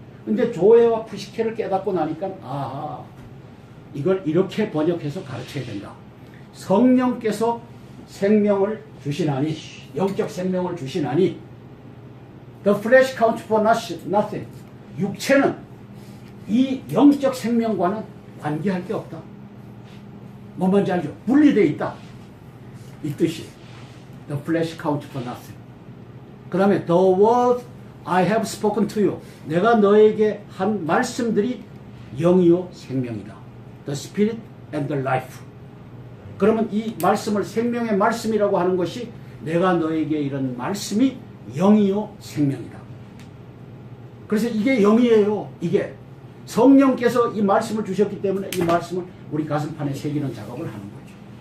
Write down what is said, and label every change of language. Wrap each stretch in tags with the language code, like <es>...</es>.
<ko>근데 조회와 푸시케를 깨닫고 나니까 이걸 이렇게 번역해서 가르쳐야 된다. 성령께서 생명을 주시나니, 영적 생명을 주시나니</ko> <en>The flesh counts for nothing.</en> <ko>육체는 이 영적 생명과는 관계할 게 없다. 뭔 말인지 알죠? 분리되어 있다. 이 뜻이</ko> <en>The flesh counts for nothing.</en> <ko>그 다음에</ko> <en>The word I have spoken to you.</en> <ko>내가 너에게 한 말씀들이 영이요 생명이다.</ko> <en>The spirit and the life.</en> <ko>그러면 이 말씀을 생명의 말씀이라고 하는 것이 내가 너에게 이런 말씀이 영이요 생명이다. 그래서 이게 영이에요. 이게 성령께서 이 말씀을 주셨기 때문에 이 말씀을 우리 가슴판에 새기는 작업을 하는 거죠.</ko>